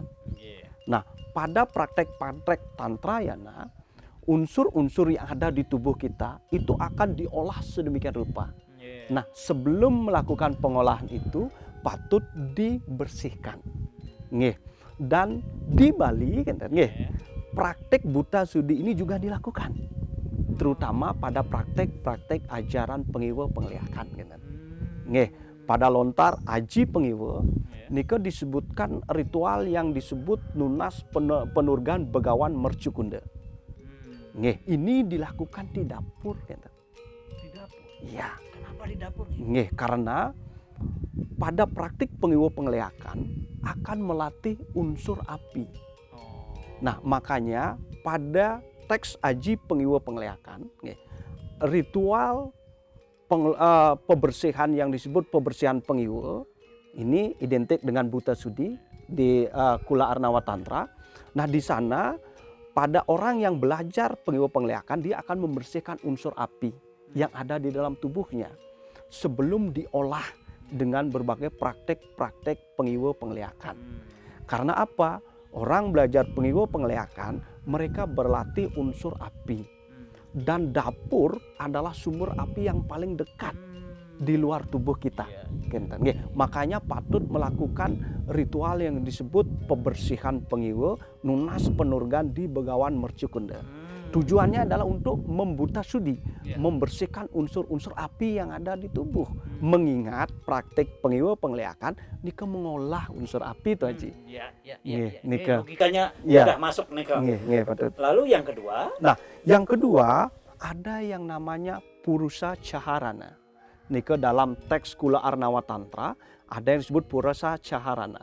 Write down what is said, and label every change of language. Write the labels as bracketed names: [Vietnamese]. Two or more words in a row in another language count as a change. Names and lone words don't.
[Indonesian] Nah, pada praktek-praktek tantra yana, unsur-unsur yang ada di tubuh kita itu akan diolah sedemikian rupa. Nah, sebelum melakukan pengolahan itu patut dibersihkan. Nggih. Dan di Bali, nggih, praktek buta sudi ini juga dilakukan. Terutama pada praktek-praktek ajaran pengiwe pengeliakan. Nggih, pada lontar aji pengiwe, nika disebutkan ritual yang disebut nunas penurgan begawan mercukunda. Nggih, ini dilakukan di dapur. Di dapur? Iya. Kenapa di dapur? Nggih, karena pada praktik pengiwe pengeliakan akan melatih unsur api. Nah, makanya pada teks aji pengiwe pengeliakan, ritual pembersihan yang disebut pembersihan pengiwe ini identik dengan buta sudi di Kula Arnawa Tantra. Nah, di sana pada orang yang belajar pengiwe pengeliakan, dia akan membersihkan unsur api yang ada di dalam tubuhnya sebelum diolah dengan berbagai praktek-praktek pengiwe pengeliakan. Karena apa? Orang belajar pengiwe pengeliakan, mereka berlatih unsur api. Dan dapur adalah sumber api yang paling dekat di luar tubuh kita. Makanya patut melakukan ritual yang disebut pembersihan pengiwe nunas penurgan di begawan mercukunda. Tujuannya adalah untuk membuta sudi, Ya. membersihkan unsur-unsur api yang ada di tubuh. Mengingat praktik pengiwa pengliakan nika mengolah unsur api itu Haji. Ya, [Balinese] Nggih, nika. [Indonesian] Logikanya Ya. udah masuk nih Kak. Nggih, betul. Lalu yang kedua, Yang kedua, ada yang namanya Purusa Caharana. Nika dalam teks Kula Arnawa Tantra ada yang disebut Purusa Caharana.